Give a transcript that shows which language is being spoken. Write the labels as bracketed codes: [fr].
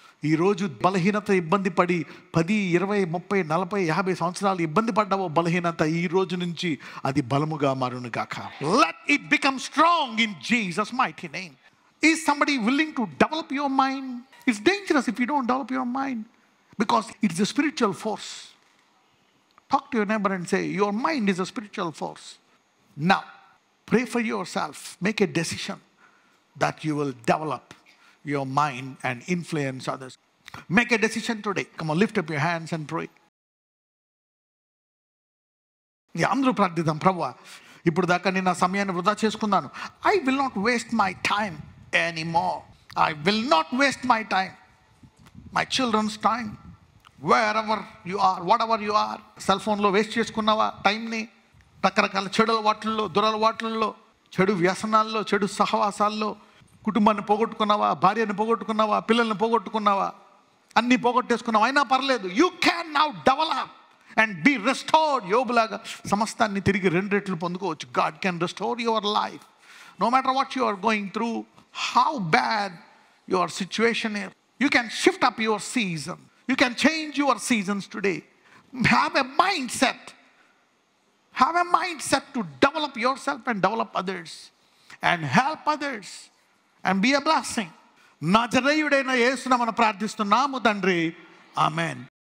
[te] ఈరోజు బలహీనత ఇబ్బంది పడి 10, 20, 30, 40, 50 సంవత్సరాలు ఇబ్బంది పడ్డావో బలహీనత, ఈ రోజు నుంచి అది బలముగా మారును గాక. [en] Let it become strong in Jesus mighty name. Is somebody willing to develop your mind? It's dangerous if you don't develop your mind, because it's a spiritual force. Talk to your neighbor and say, your mind is a spiritual force. Now, pray for yourself. Make a decision that you will develop your mind and influence others. Make a decision today. Come on, lift up your hands and pray. [te] అందరూ ప్రార్థిద్దాం. ప్రభువా, ఇప్పుడు దాకా నేను నా సమయాన్ని వృధా చేసుకున్నాను. [en] I will not waste my time anymore. I will not waste my time, my children's time, wherever you are, whatever you are. [te] Cell ఫోన్లో వేస్ట్ చేసుకున్నావా టైంని? రకరకాల చెడు అలవాట్లలో, దురలవాట్లలో, చెడు వ్యసనాల్లో, చెడు సహవాసాల్లో కుటుంబాన్ని పోగొట్టుకున్నావా? భార్యను పోగొట్టుకున్నావా? పిల్లల్ని పోగొట్టుకున్నావా? అన్నీ పోగొట్టేసుకున్నావా? అయినా పర్లేదు. [en] You can now develop and be restored. [te] యోబులాగా సమస్తాన్ని తిరిగి 2 రెట్లు పొందుకోవచ్చు. [en] God can restore your life. No matter what you are going through, how bad your situation is, you can shift up your season. You can change your seasons today. Have a mindset. Have a mindset to develop yourself and develop others and help others and be a blessing. [te] నజరేయుడైన యేసునామమున ప్రార్థిస్తున్నాము తండ్రి. ఆమేన్.